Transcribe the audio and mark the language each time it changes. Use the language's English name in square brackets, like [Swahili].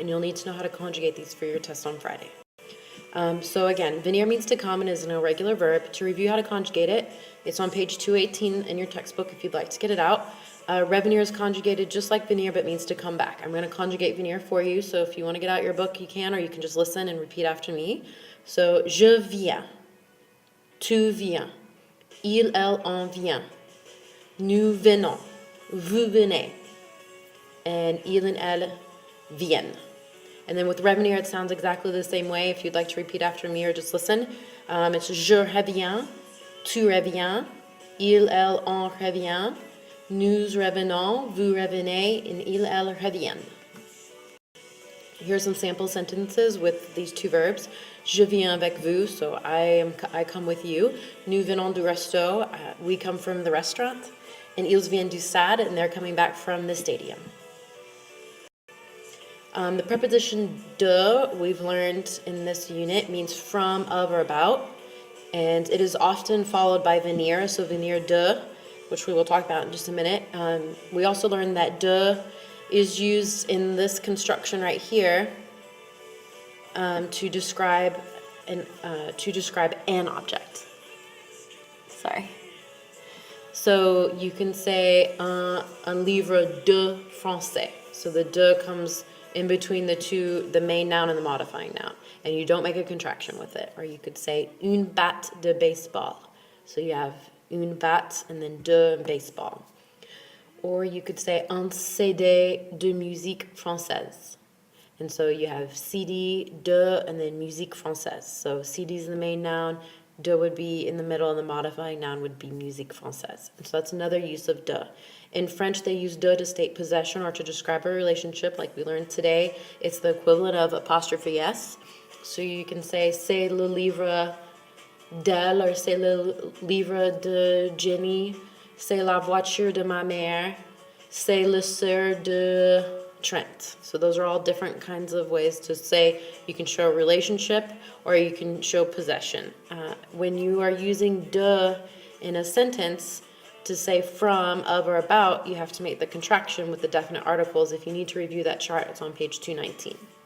[English] And you'll need to know how to conjugate these for your test on Friday. So again, venir means to come and is an irregular verb. To review how to conjugate it, it's on page 218 in your textbook if you'd like to get it out. Revenir is conjugated just like venir, but means to come back. I'm going to conjugate venir for you, so if you want to get out your book, you can, or you can just listen and repeat after me. [French] So, je viens, tu viens, il, elle, on vient, nous venons, vous venez, and il and elle viennent. [English] And then with revenir, it sounds exactly the same way. If you'd like to repeat after me or just listen, it's [French] je reviens, tu reviens, il, elle, on revient, nous revenons, vous revenez, and il, elle reviennent. [English] Here's some sample sentences with these two verbs. [French] Je viens avec vous, [English] so I come with you. [French] Nous venons du resto, [English] we come from the restaurant. And [French] ils viennent du stade, [English] and they're coming back from the stadium. The preposition de, we've learned in this unit, means from, of, or about. And it is often followed by venir, so venir de, which we will talk about in just a minute. We also learned that de is used in this construction right here to describe an object. Sorry. So you can say [French] un livre de français. [English] So the de comes in between the main noun and the modifying noun, and you don't make a contraction with it. Or you could say [French] une batte de baseball. [English] So you have une batte and then de and baseball. Or you could say [French] un CD de musique française. [English] And so you have CD, de, and then musique française. So CD is the main noun, de would be in the middle, and the modifying noun would be musique française. And so that's another use of de. In French, they use de to state possession or to describe a relationship, like we learned today. It's the equivalent of apostrophe S. So you can say, [French] c'est le livre d'elle, or c'est le livre de Jenny, c'est la voiture de ma mère, c'est le sœur de Trent. [English] So those are all different kinds of ways to say you can show a relationship or you can show possession. When you are using de in a sentence to say from, of, or about, you have to make the contraction with the definite articles. If you need to review that chart, it's on page 219.